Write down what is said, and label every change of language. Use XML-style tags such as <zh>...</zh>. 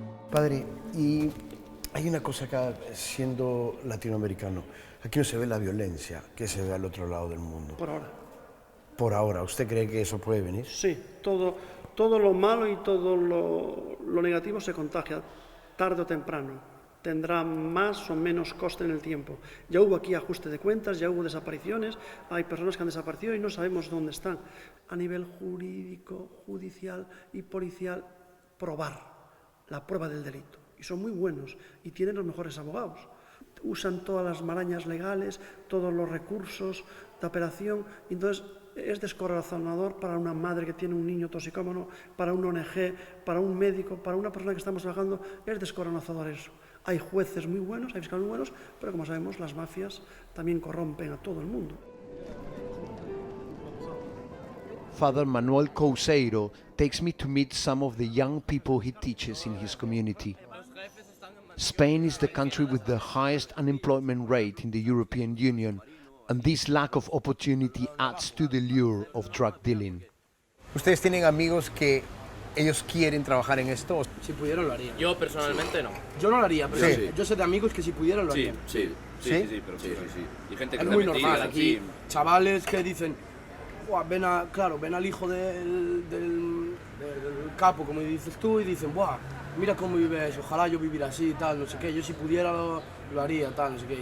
<es>Padre, y hay una cosa acá, siendo latinoamericano, aquí no se ve la violencia que se ve al otro lado del mundo. Por ahora. Por ahora, ¿usted cree que eso puede venir? Sí, todo lo malo y todo lo negativo se contagia tarde o temprano. Tendrá más o menos coste en el tiempo. Ya hubo aquí ajuste de cuentas, ya hubo desapariciones, hay personas que han desaparecido y no sabemos dónde están. A nivel jurídico, judicial y policial, probar la prueba del delito. Y son muy buenos y tienen los mejores abogados. Usan todas las marañas legales, todos los recursos de operación, y entonces es descorazonador para una madre que tiene un niño toxicómano, para un ONG, para un médico, para una persona que estamos trabajando, es descorazonador eso. Hay jueces muy buenos, hay fiscales muy buenos, pero como sabemos, las mafias también corrompen a todo el mundo.</es> <en>Father Manuel Couseiro takes me to meet some of the young people he teaches in his community. Spain is the country with the highest unemployment rate in the European Union, and this lack of opportunity adds to the lure of drug dealing.</en> <es>¿Ustedes tienen amigos que ellos quieren trabajar en esto? Si pudieran lo harían. Yo personalmente no. Yo no lo haría, pero Sí. yo sé de amigos que si pudieran lo harían. Sí, pero sí. Y gente que Es está muy metida, normal aquí, sí. chavales que dicen, "Buah, ven al hijo del capo, como dices tú, y dicen, "Buah, mira cómo vives, ojalá yo viviera así, tal, no sé qué, yo si pudiera lo haría, tal, no sé qué".</es>